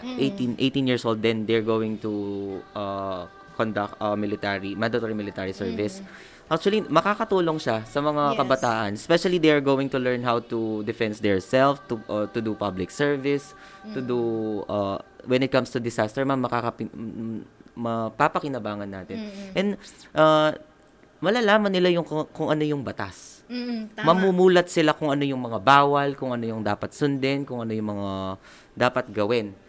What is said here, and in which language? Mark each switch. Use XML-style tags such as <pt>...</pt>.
<en>18 years old, then they're going to conduct mandatory military service.</en> <tl>Actually, makakatulong siya sa mga kabataan.</tl> <en>Especially, they are going to learn how to defend themselves, to do public service, to do, when it comes to disaster,</en> <tl>mapapakinabangan natin. And, malalaman nila yung kung ano yung batas. Tama. Mamumulat sila kung ano yung mga bawal, kung ano yung dapat sundin, kung ano yung mga dapat gawin.</tl>